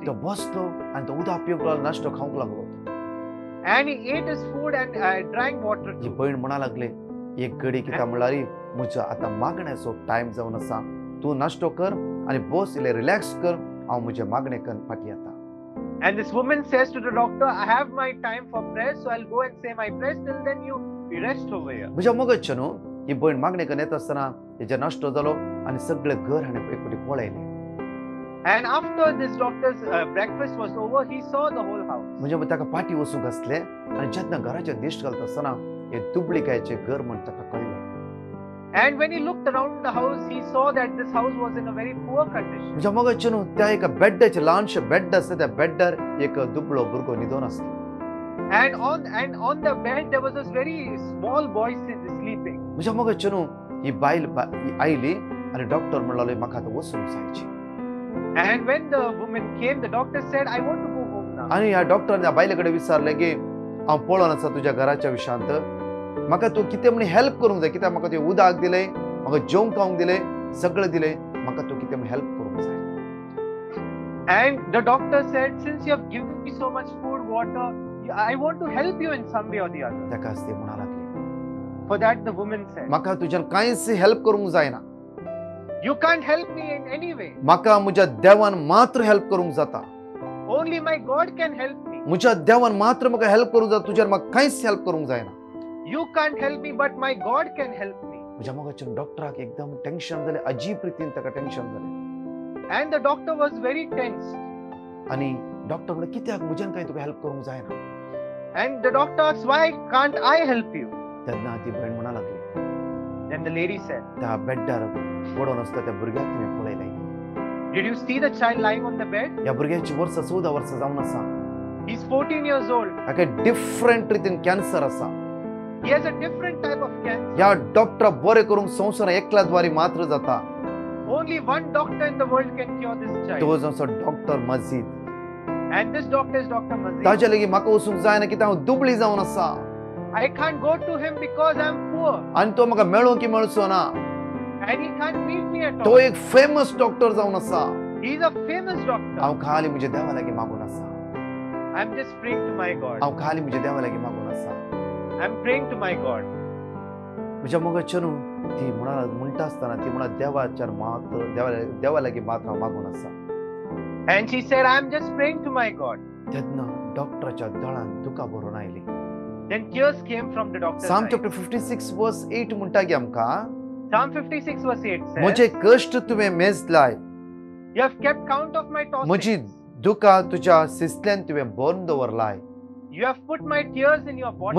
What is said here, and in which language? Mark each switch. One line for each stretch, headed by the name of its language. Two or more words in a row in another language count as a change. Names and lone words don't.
Konkani: तो बसलो आनी तो उदक पिवंक लागलो नाश्तो खावंक लागलो.
English: And he ate his food and drank water
Konkani: ही
English: too.
Konkani: भयण म्हणा लागले एक घडी कित्याक म्हणल्यार म्हजो आतां मागण्याचो टायम जावन आसा. तूं नाश्तो कर आनी बस इल्लें रिलॅक्स कर हांव म्हजें मागणें करून फाटीं येता.
English: And this woman says to the doctor, I have my time for prayer, so I'll go and say my prayers. Till then you rest over here.
Konkani: म्हज्या मगजचे न्हू ही भयण मागणें करून येता आसतना हेजे नाश्तो जालो आनी सगळें घर हाणें एक फावटी पळयलें.
English: And after this doctor's breakfast was over, he saw the whole house.
Konkani: म्हणजे मग ताका पाटी वचूंक आसलें आनी जेन्ना घराचेर दिश्ट घालता आसतना हे दुबळिकायेचें घर म्हण ताका कळ्ळें.
English: And when he looked around the house, he saw that this house was in a very poor condition.
Konkani: म्हज्या मगजचे न्हू त्या एका बेड्डाचेर ल्हानशें बेड्ड आसता त्या बेड्डार एक दुबळो भुरगो न्हिदोन आसलो.
English: And on the bed there was this very small boy sleeping.
Konkani: म्हज्या मगजचे न्हू ही बायल आयली आनी डॉक्टर म्हणलें म्हाका आतां वचूंक जायचें.
English: And when the woman came, the doctor said, I want to go home now.
Konkani: आनी ह्या डॉक्टरान ह्या बायले कडेन विचारलें की हांव पळोवन आसा तुज्या घराच्या विशयांत. म्हाका तूं कितें म्हण हेल्प करूंक जाय कित्याक म्हाका तुवें उदक दिलें म्हाका जेवंक खावंक दिलें सगळें दिलें म्हाका तूं कितें म्हण हेल्प करूंक जाय.
English: And the doctor said, since you have given me so much food, water, I want to help you in some way or the other.
Konkani: ताकाच ती म्हणा लागली
English: For that the woman said,
Konkani: म्हाका तुज्यान कांयच हेल्प करूंक जायना.
English: you can't help me in any way.
Konkani: म्हाका म्हज्या देवान मात्र हेल्प करूंक जाता.
English: Only my God can help me.
Konkani: म्हज्या देवान मात्र म्हाका हेल्प करूंक जाता तुज्यान म्हाका कांयच हेल्प करूंक जायना.
English: You can't help me, but my God can help me.
Konkani: म्हज्या मगजच्या डॉक्टराक एकदम टेन्शन जालें अजीब रितीन ताका टेन्शन जालें.
English: And the doctor was very tense.
Konkani: आनी डॉक्टर म्हणलें कित्याक म्हज्यान कांय तुका हेल्प करूंक जायना.
English: And the doctor asked, why can't I help you?
Konkani: तेन्ना ती भयण म्हणा लागली
English: Then the lady said,
Konkani: त्या बेड्डार पडोन आसता त्या भुरग्याक तुवें पळयलें.
English: did you see the child lying on the bed?
Konkani: ह्या भुरग्याची वर्सां 14 वर्सां जावन आसा.
English: He's 14 years old.
Konkani: ताका डिफरंट रितीन कॅन्सर आसा.
English: He has a different type of cancer.
Konkani: ह्या डॉक्टरा बरें करूंक संवसारान एकल्या द्वारी मात्र जाता.
English: Only one doctor in the world can cure this child.
Konkani: तो जो डॉक्टर मजीद.
English: And this doctor is Dr. Mazid.
Konkani: ताच्या लेगीत म्हाका वचूंक जायना कित्याक हांव दुबळी जावन आसा.
English: I can't go to him because I'm poor.
Konkani: आनी तो म्हाका मेळूंक मेळचो ना.
English: And he can't meet me at
Konkani: तो
English: all.
Konkani: एक फेमस डॉक्टर जावन आसा.
English: He's a famous doctor.
Konkani: हांव खाली म्हज्या देवा लागीं मागून आसा.
English: I'm just praying to my God.
Konkani: हांव खाली म्हज्या देवा लागीं मागून आसा.
English: I'm praying to my God.
Konkani: म्हज्या मगजच्या न्हू ती म्हणटा आसतना ती म्हणा देवाच्यान मात्र देवा लागीं मात्र हांव मागून आसा.
English: And she said, I'm just praying to my God.
Konkani: तेन्ना डॉक्टराच्या दोळ्यांत दुकां भरून आयली.
English: Then tears came from the doctor's Psalm eyes. chapter 56 verse 8
Konkani: म्हणटा की आमकां
English: Psalm 56 verse 8 says,
Konkani: म्हजे कश्ट तुवें मेजलाय.
English: You have kept count of my
Konkani: म्हजी
English: tossings.
Konkani: दुकां तुज्या सिसल्यान तुवें भरून दवरलाय.
English: You have put my tears in your body.